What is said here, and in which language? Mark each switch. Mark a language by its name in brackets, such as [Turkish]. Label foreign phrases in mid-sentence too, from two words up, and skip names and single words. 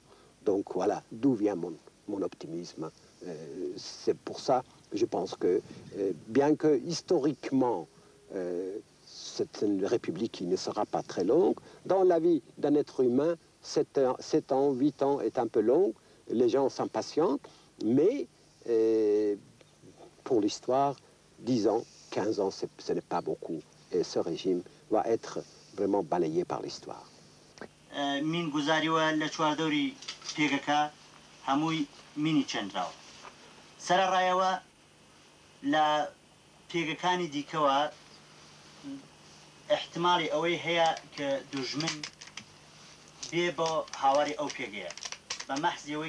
[French] Donc voilà d'où vient mon optimisme. C'est pour ça que je pense que, bien que historiquement, c'est une république qui ne sera pas très longue, dans la vie d'un être humain, 7 ans, 8 ans est un peu long, les gens s'impatientent, mais pour l'histoire, 10 ans, 15 ans, ce n'est pas beaucoup. Et ce régime va être vraiment balayé par l'histoire. [Central Kurdish] من گزاریوە لە چواردەوری پێگەکە هەمووی مینی چەندراوە سەرڕایەوە لە پێگەکانی دیکەوە احتمالی ئەوەی هەیە کە دوژمن بێ بۆ هاواری ئەو پێگەیە بە مەحزیەوەی